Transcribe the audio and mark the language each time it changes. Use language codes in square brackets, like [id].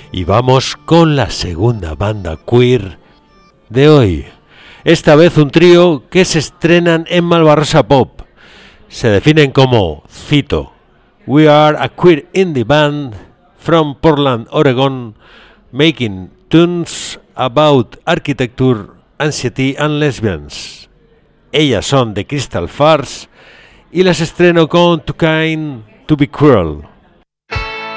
[es] Vamos con la segunda banda queer de hoy. Esta vez un trío que se estrenan en Malvarrosa Pop. Se definen como, cito, [en] "We are a queer indie band from Portland, Oregon, making tunes about architecture, anxiety and lesbians." [es] Ellas son The Crystal Fars y las estreno con Too Kind to be Cruel. [en] Thank you.